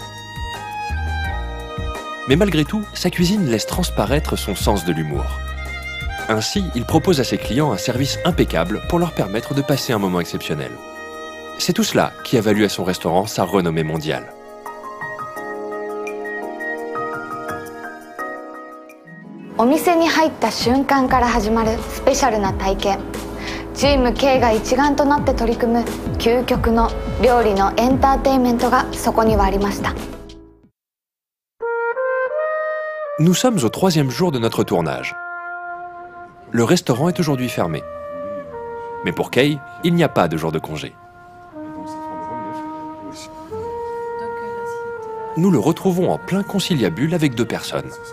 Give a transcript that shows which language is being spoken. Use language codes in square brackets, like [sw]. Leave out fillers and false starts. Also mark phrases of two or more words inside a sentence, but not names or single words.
[fr] Mais malgré tout, sa cuisine laisse transparaître son sens de l'humour. Ainsi, il propose à ses clients un service impeccable pour leur permettre de passer un moment exceptionnel. C'est tout cela qui a valu à son restaurant sa renommée mondiale. [ja] Au 店に入った瞬間から始まるスペシャルな体験。チーム K が一丸となって取り組む究極の料理のエンターテインメントがそこにはありました。 [fr] Nous sommes au 3e jour de notre tournage. Le restaurant est aujourd'hui fermé. Mais pour Kei, il n'y a pas de jour de congé. Nous le retrouvons en plein conciliabule avec 2 personnes.